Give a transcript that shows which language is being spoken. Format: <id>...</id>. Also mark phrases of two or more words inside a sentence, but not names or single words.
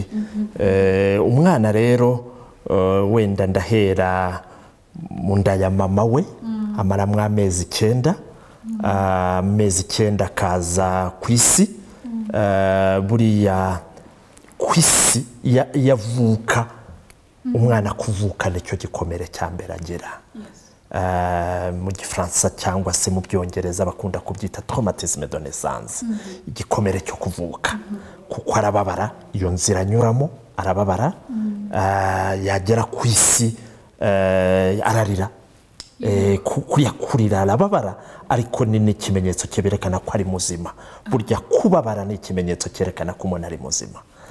<rw>Umwana rero wenda ndahera mu nda ya mama we, amaramwo amezi 9, amezi 9 akaza ku isi. Buriya ku isi yavuka, umwana kuvuka nicyo gikomere cya mbere agira. mu gifaransa cyangwa se mu byongereza bakunda kubyita</rw> <fr>traumatisme de naissance,</fr> <rw>igikomere cyo kuvuka, kuko arababara iyo nzira anyuramo, arababara, yagera ku isi ararira, kuyakurira arababara, ariko ni n'ikimenyetso cyerekana ko ari muzima. Burya kubabara ni ikimenyetso cyerekana ko umuntu ari muzima.</rw>